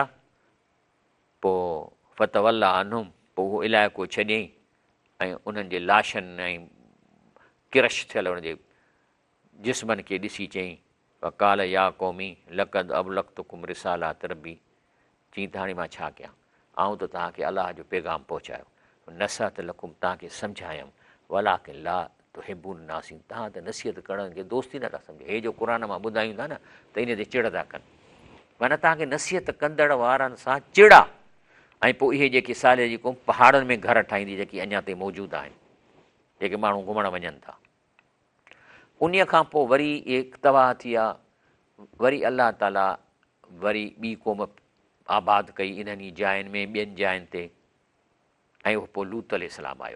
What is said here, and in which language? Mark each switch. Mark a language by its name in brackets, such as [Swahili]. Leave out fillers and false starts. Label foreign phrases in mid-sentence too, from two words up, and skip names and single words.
[Sindhi] पोइ [Arabic] فتولى عنهم, [Sindhi] पोइ उहो इलाइक़ो छॾियईं ऐं उन्हनि जे लाशनि ऐं किरश थियल उनजे जिस्मनि खे ॾिसी चयईं [Arabic] قال يا قوم لقد أبلغتكم رسالات ربي, [Sindhi] चई त हाणे मां छा कयां, आऊं त तव्हांखे अलाह जो पैगाम पहुचायो, [Arabic] نصحت لكم, [Sindhi] तव्हांखे सम्झायमि, [Arabic] ولكن لا تحبون الناصحين, [Sindhi] तव्हां त नसीहत करण खे दोस्ती नथा सम्झो। हे जो क़ुर मां ॿुधायूं था न, त इन ते चिड़ था कनि, माना तव्हांखे नसीहत कंदड़ वारनि सां चिड़ आहे। ऐं पोइ इहे जेके साले जी क़ौम पहाड़नि में घर ठाहींदी, जेकी अञा ताईं मौजूदु आहिनि, जेके माण्हू घुमणु वञनि था। उन खां पोइ वरी एक तबाह थी आहे, वरी अलाह ताला वरी ॿी क़ौम आबाद कई इन्हनि जायुनि में, ॿियनि जायुनि ते, ऐं उहो पोइ लूत अलैहिस्सलाम आयो।